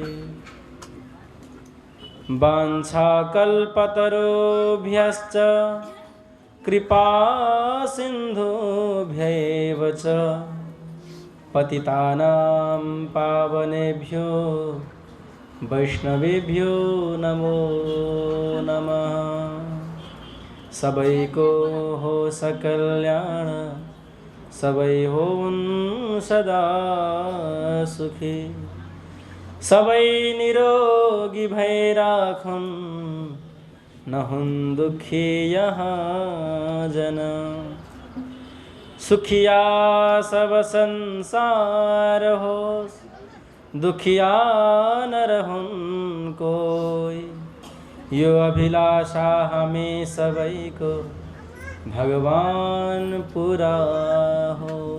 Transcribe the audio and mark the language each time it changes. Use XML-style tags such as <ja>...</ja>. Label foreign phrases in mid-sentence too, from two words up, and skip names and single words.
<sa>वाञ्छाकल्पतरुभ्यश्च कृपा सिन्धुभ्यैव च पतितानां पावनेभ्यो वैष्णवेभ्यो नमो नमः।</sa> <ne>सबैको हो सकल्याण सबै होन् सदा सुखी सबै निरोगी भई राखुन् नहुन् दुखी यहाँ जन।</ne> <hi>सुखिया सब संसार</hi> <ne>होस्</ne> <hi>दुखिया न रहूं कोई</hi> <ne>यो अभिलाषा हमें सबैको भगवान पूरा हो।</ne>